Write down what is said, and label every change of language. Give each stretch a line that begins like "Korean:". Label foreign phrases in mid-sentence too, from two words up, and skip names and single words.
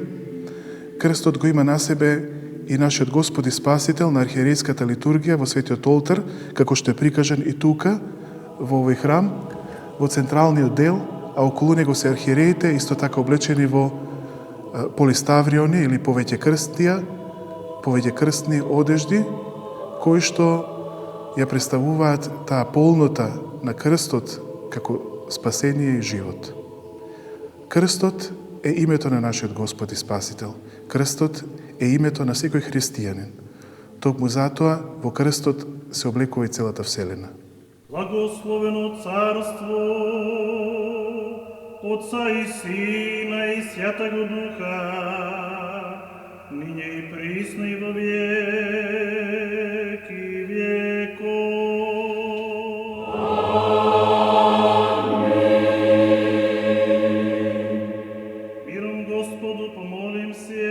Macedonian: Крстот го има на себе и нашиот Господ и Спасител на архиерејската литургија во светиот олтар, како што е прикажан и тука, во овој храм, во централниот дел, а околу него се архиереите, исто така облечени во полиставриони или повеќе крстни одежди, кои што ја представуваат таа полнота на крстот како спасение и живот. Крстот е името на нашиот Господ и Спасител. Крстот е името на секој христијанин. Токму затоа во крстот се облекува и целата вселена.
Church Slavic: Благословено царство Отца и Сина и Святаго Духа, ниње и присно и во веки веков. Миром Господу помолим се.